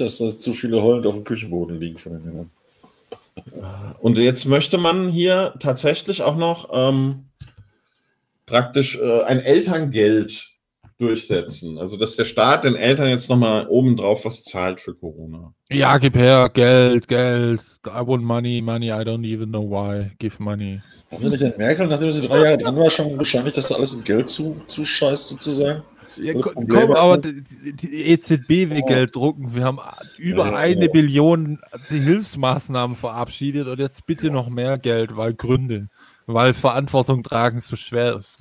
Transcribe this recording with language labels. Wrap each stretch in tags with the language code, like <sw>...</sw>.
<de>dass da zu viele heulend auf dem Küchenboden liegen von den Männern. Und jetzt möchte man hier tatsächlich auch noch praktisch ein Elterngeld durchsetzen. Also, dass der Staat den Eltern jetzt nochmal obendrauf was zahlt für Corona. Ja, gib her, Geld.</de> <en>I want money, I don't even know why. Give money.</en> <de>Haben Sie nicht entmerkt, nachdem sie 3 Jahre dran war, schon wahrscheinlich, dass da alles mit Geld zu scheißt sozusagen? Ja, komm, aber die EZB will Geld drucken. Wir haben über eine Billion die Hilfsmaßnahmen verabschiedet und jetzt bitte noch mehr Geld, weil Gründe, weil Verantwortung tragen so schwer ist.</de>